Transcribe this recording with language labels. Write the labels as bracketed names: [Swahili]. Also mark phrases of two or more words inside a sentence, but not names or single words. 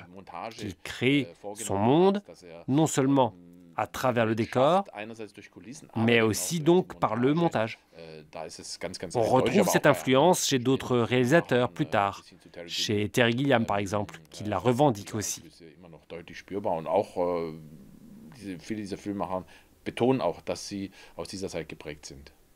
[French] Il crée son monde, non seulement à travers le décor, mais aussi donc par le montage. On retrouve cette influence chez d'autres réalisateurs plus tard, chez Terry Gilliam par exemple, qui la revendique aussi. [German] Viele dieser Filmemacher betonen auch, dass sie aus dieser Zeit geprägt sind.